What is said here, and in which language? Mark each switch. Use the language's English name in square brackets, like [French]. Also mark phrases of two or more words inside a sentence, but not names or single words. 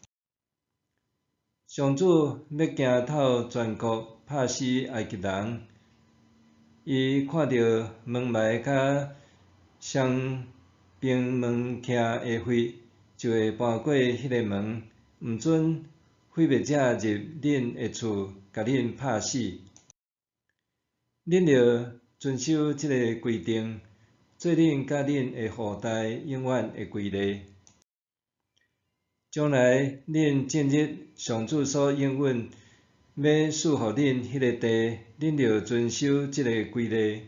[Min Nan Chinese] 上主要行透全国，拍死埃及人。伊看到门楣甲双边门屉的血，就会搬过迄个门，毋准毁灭者入恁的厝，甲恁拍死。恁着遵守即个规定，做恁甲恁的后代永远的规例。将来恁进入上主所应允要赐予恁迄个地，恁着遵守即个规例。